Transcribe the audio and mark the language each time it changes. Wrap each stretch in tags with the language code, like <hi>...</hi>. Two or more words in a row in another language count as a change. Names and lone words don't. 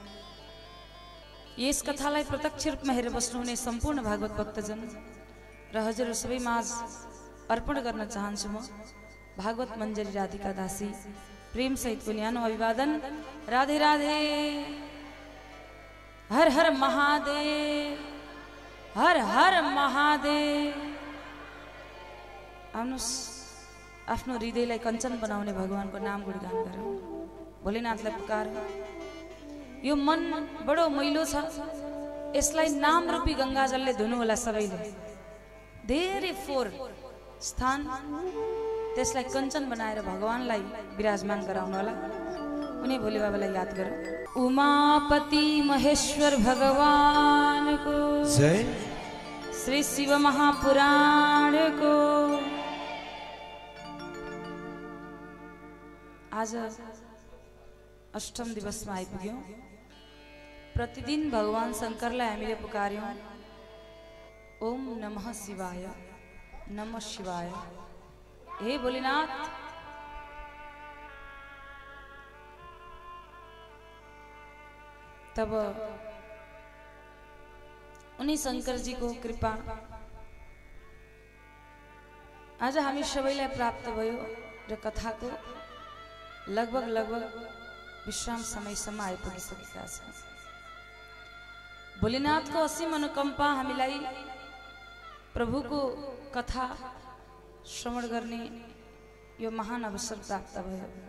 <ne>यस कथालाई प्रत्यक्ष रूपमा हेरेर बस्नुहुने सम्पूर्ण भागवत भक्तजन र हजुरहरू सबै माझ अर्पण गर्न चाहन्छु म भागवत मञ्जरी राधिका दासी प्रेम सहितको न्यानो अभिवादन। राधे राधे, हर हर महादेव, हर हर महादेव। आउनुस् आफ्नो हृदयलाई कञ्चन बनाउने भगवानको नाम गुणगान गरौँ, भोलेनाथलाई पुकारौँ। यो मन बडो मैलो छ, यसलाई नाम रूपी गंगाजलले धुनु होला सबैले। धेरै फोहोर स्थान, त्यसलाई कञ्चन बनाएर भगवानलाई विराजमान गराउनु होला। उनी भोले बाबालाई याद गरौँ। उमापति महेश्वर भगवान को जय। श्री शिव महापुराण को आज अष्टम दिवसमा आइपुग्यौं।</ne> <sa>प्रतिदिन भगवान शंकरलाई हामीले पुकार्यौं, ओम नमः शिवाय, नमः शिवाय। हे भोलेनाथ, तब उनी शंकर जी को कृपा आज हामी सबैलाई प्राप्त भयो र कथाको लगभग विश्राम समयसम्म आइपुगिसकेका छौँ। भोलेनाथको असीम अनुकम्पा हामीलाई प्रभुको कथा श्रवण गर्ने यो महान अवसर प्राप्त भयो।</sa>